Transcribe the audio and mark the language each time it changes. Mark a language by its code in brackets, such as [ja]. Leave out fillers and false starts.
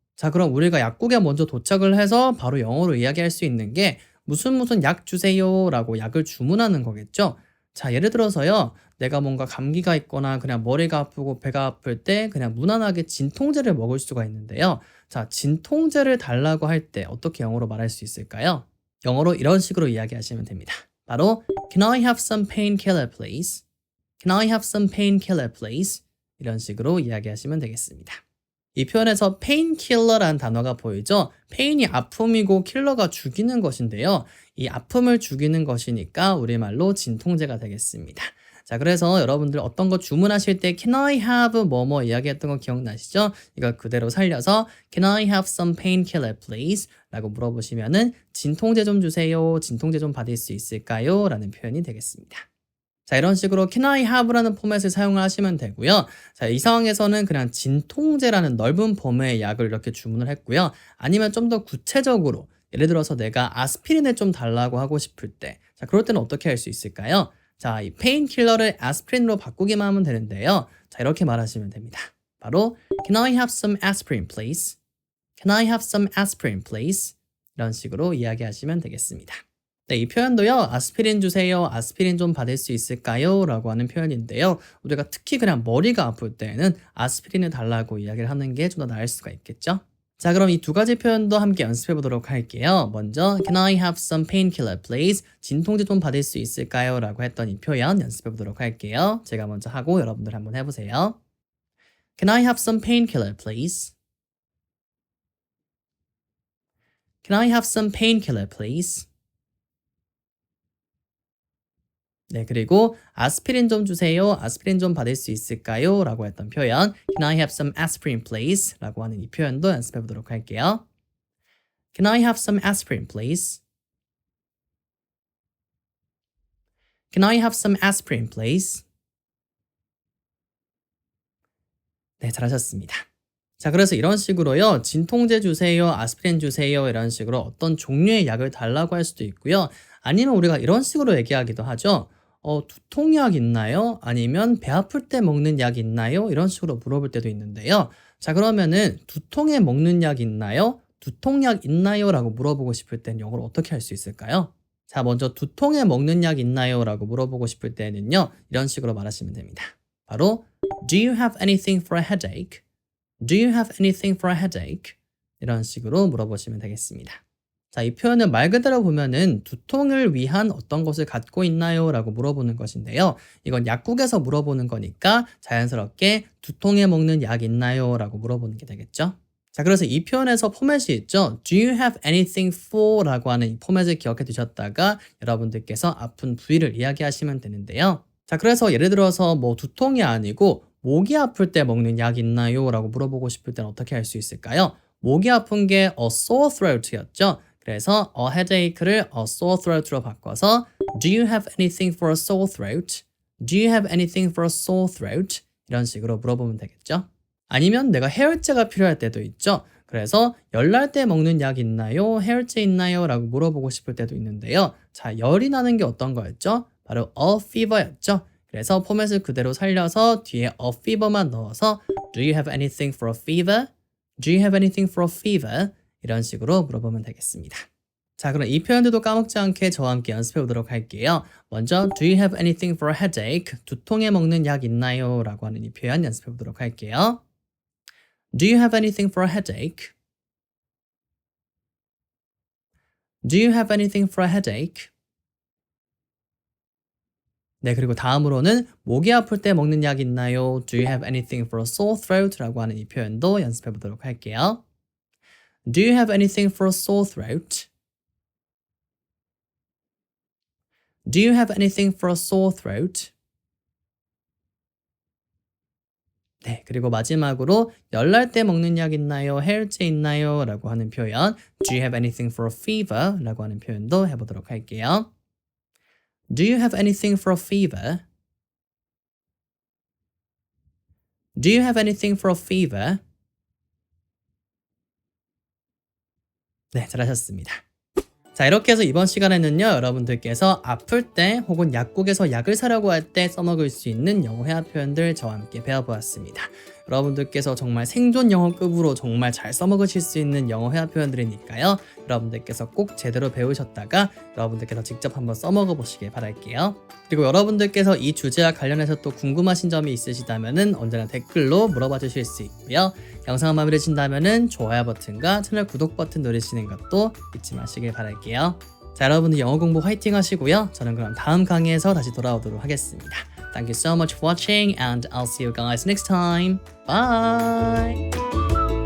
[ko] 자, 그럼 우리가 약국에 먼저 도착을 해서 바로 영어로 이야기할 수 있는 게 무슨 약 주세요 라고 약을 주문하는 거겠죠. 자, 예를 들어서요. 내가 뭔가 감기가 있거나 그냥 머리가 아프고 배가 아플 때 그냥 무난하게 진통제를 먹을 수가 있는데요. 자, 진통제를 달라고 할 때 어떻게 영어로 말할 수 있을까요? 영어로 이런 식으로 이야기하시면 됩니다. 바로 [en] Can I have some painkiller please? Can I have some painkiller please? [ko] 이런 식으로 이야기하시면 되겠습니다. 이 표현에서 painkiller라는 단어가 보이죠? pain이 아픔이고 킬러가 죽이는 것인데요. 이 아픔을 죽이는 것이니까 우리말로 진통제가 되겠습니다. 자, 그래서 여러분들 어떤 거 주문하실 때 [en] Can I have [ko] 뭐뭐 이야기했던 거 기억나시죠? 이걸 그대로 살려서 [en] Can I have some painkiller please? [ko] 라고 물어보시면은 진통제 좀 주세요. 진통제 좀 받을 수 있을까요? 라는 표현이 되겠습니다. 자, 이런 식으로 [en] Can I have [ko] 라는 포맷을 사용을 하시면 되고요. 자, 이 상황에서는 그냥 진통제라는 넓은 범위의 약을 이렇게 주문을 했고요. 아니면 좀 더 구체적으로 예를 들어서 내가 아스피린을 좀 달라고 하고 싶을 때, 자, 그럴 때는 어떻게 할 수 있을까요? 자, 이 페인킬러를 아스피린으로 바꾸기만 하면 되는데요. 자, 이렇게 말하시면 됩니다. 바로 [en] Can I have some aspirin, please? Can I have some aspirin, please? [ko] 이런 식으로 이야기하시면 되겠습니다. 네, 이 표현도요. 아스피린 주세요. 아스피린 좀 받을 수 있을까요? 라고 하는 표현인데요. 우리가 특히 그냥 머리가 아플 때는 아스피린을 달라고 이야기를 하는 게 좀 더 나을 수가 있겠죠? 자, 그럼 이 두 가지 표현도 함께 연습해 보도록 할게요. 먼저 [en] Can I have some painkiller please? [ko] 진통제 좀 받을 수 있을까요? 라고 했던 이 표현 연습해 보도록 할게요. 제가 먼저 하고 여러분들 한번 해보세요. [en] Can I have some painkiller please? Can I have some painkiller please? [ko] 네, 그리고 아스피린 좀 주세요. 아스피린 좀 받을 수 있을까요? 라고 했던 표현 [en] Can I have some aspirin please? [ko] 라고 하는 이 표현도 연습해 보도록 할게요. [en] Can I have some aspirin please? Can I have some aspirin please? [ko] 네, 잘하셨습니다. 자, 그래서 이런 식으로요. 진통제 주세요. 아스피린 주세요. 이런 식으로 어떤 종류의 약을 달라고 할 수도 있고요. 아니면 우리가 이런 식으로 얘기하기도 하죠. 두통약 있나요? 아니면 배 아플 때 먹는 약 있나요? 이런 식으로 물어볼 때도 있는데요. 자, 그러면은 두통에 먹는 약 있나요? 두통약 있나요? 라고 물어보고 싶을 땐 영어로 어떻게 할 수 있을까요? 자, 먼저 두통에 먹는 약 있나요? 라고 물어보고 싶을 때는요. 이런 식으로 말하시면 됩니다. 바로 [en] Do you have anything for a headache? Do you have anything for a headache? [ko] 이런 식으로 물어보시면 되겠습니다. 자, 이 표현은 말 그대로 보면은 두통을 위한 어떤 것을 갖고 있나요? 라고 물어보는 것인데요. 이건 약국에서 물어보는 거니까 자연스럽게 두통에 먹는 약 있나요? 라고 물어보는 게 되겠죠. 자, 그래서 이 표현에서 포맷이 있죠. [en] Do you have anything for? [ko] 라고 하는 이 포맷을 기억해 두셨다가 여러분들께서 아픈 부위를 이야기하시면 되는데요. 자, 그래서 예를 들어서 뭐 두통이 아니고 목이 아플 때 먹는 약 있나요? 라고 물어보고 싶을 때는 어떻게 할 수 있을까요? 목이 아픈 게 a sore throat였죠. 그래서 [en] a headache를 a sore throat로 [ko] 바꿔서 [en] Do you have anything for a sore throat? Do you have anything for a sore throat? [ko] 이런 식으로 물어보면 되겠죠. 아니면 내가 해열제가 필요할 때도 있죠. 그래서 열날 때 먹는 약 있나요? 해열제 있나요? 라고 물어보고 싶을 때도 있는데요. 자, 열이 나는 게 어떤 거였죠? 바로 a fever였죠. 그래서 포맷을 그대로 살려서 뒤에 [en] a fever만 [ko] 넣어서 [en] Do you have anything for a fever? Do you have anything for a fever? [ko] 이런 식으로 물어보면 되겠습니다. 자, 그럼 이 표현들도 까먹지 않게 저와 함께 연습해 보도록 할게요. 먼저 [en] Do you have anything for a headache? [ko] 두통에 먹는 약 있나요? 라고 하는 이 표현 연습해 보도록 할게요. [en] Do you have anything for a headache? Do you have anything for a headache? [ko] 네, 그리고 다음으로는 목이 아플 때 먹는 약 있나요? [en] Do you have anything for a sore throat? [ko] 라고 하는 이 표현도 연습해 보도록 할게요. [en] Do you have anything for a sore throat? Do you have anything for a sore throat? [ko] 네, 그리고 마지막으로 열날 때 먹는 약 있나요? 해열제 있나요? 라고 하는 표현 [en] Do you have anything for a fever? [ko] 라고 하는 표현도 해보도록 할게요. [en] Do you have anything for a fever? Do you have anything for a fever? [ko] 네, 잘하셨습니다. 자, 이렇게 해서 이번 시간에는요, 여러분들께서 아플 때 혹은 약국에서 약을 사려고 할 때 써먹을 수 있는 영어 회화 표현들 저와 함께 배워보았습니다. 여러분들께서 정말 생존 영어급으로 정말 잘 써먹으실 수 있는 영어 회화 표현들이니까요. 여러분들께서 꼭 제대로 배우셨다가 여러분들께서 직접 한번 써먹어 보시길 바랄게요. 그리고 여러분들께서 이 주제와 관련해서 또 궁금하신 점이 있으시다면 언제나 댓글로 물어봐 주실 수 있고요. 영상을 마음에 드신다면 좋아요 버튼과 채널 구독 버튼 누르시는 것도 잊지 마시길 바랄게요. 자, 여러분들 영어 공부 화이팅 하시고요. 저는 그럼 다음 강의에서 다시 돌아오도록 하겠습니다. [en] Thank you so much for watching and I'll see you guys next time. Bye!